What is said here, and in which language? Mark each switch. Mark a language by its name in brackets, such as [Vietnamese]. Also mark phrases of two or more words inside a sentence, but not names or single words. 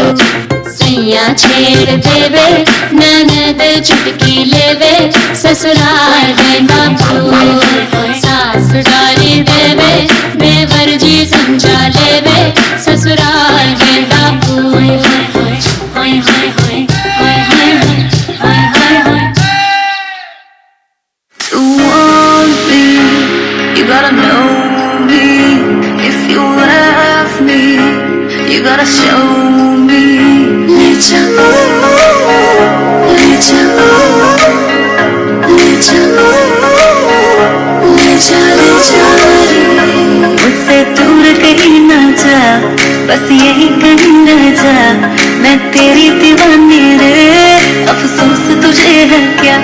[Hindi] सैया छेड़ देवे ननद चुटकी लेवे, ससुराल गेंदा फूल। सास गारी देवे, देवर जी समझा लेवे, ससुराल गेंदा फूल। [English] To want me, you gotta know me. If you love me, you gotta show me. [Hindi] ले चलो, ले चलो, ले चलो, ले चले जारी। मुझसे दूर कहीं ना जा, बस यही कहीं रह जा, मैं तेरी दीवानी रे, अफसोस तुझे है क्या।